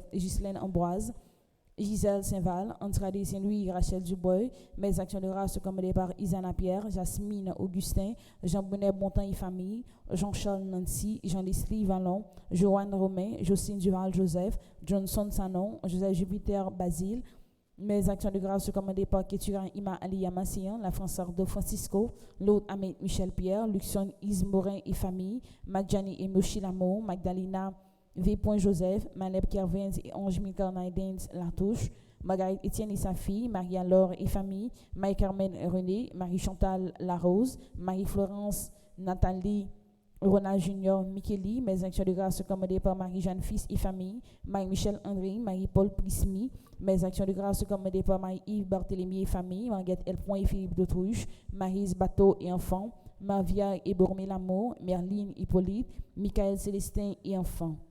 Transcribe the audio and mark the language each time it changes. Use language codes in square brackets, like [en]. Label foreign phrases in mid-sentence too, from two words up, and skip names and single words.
[fr] Ghislaine Ambroise, Gisèle Saint-Val, Andrade Saint-Louis, Rachel Dubois, mes actions de grâce commandées par Isana Pierre, Jasmine Augustin, Jean-Bonnet Bontemps et famille, Jean-Charles Nancy, Jean-Leslie Vallon, Joanne Romain, Jocelyne Duval Joseph, Johnson Sanon, Joseph Jupiter Basile, Mes actions de grâce commandées par Ketura Ima Aliya Massian, la Française de Francisco, l'autre Ahmed Michel Pierre, Luxon Ismorin et famille, Magdjani et Moshi Lamour, Magdalena V. Joseph, Maleb Kervins et Ange Milkarnaidens Latouche, Marguerite Étienne et sa fille, Marie-Laure et famille, Marie-Carmen René, Marie-Chantal Larose, Marie-Florence Nathalie Ronald Junior Micheli, mes actions de grâce commandées par Marie-Jeanne Fils et famille, Marie-Michel André, Marie-Paul Prismi, mes actions de grâce commandées par Marie-Yves Barthélemy et famille, Marguerite Elpoint et Philippe d'Autruche, Marise Bateau et enfants, Marvia et Bormé Lamour, Merline Hippolyte, Michael Célestin et enfants.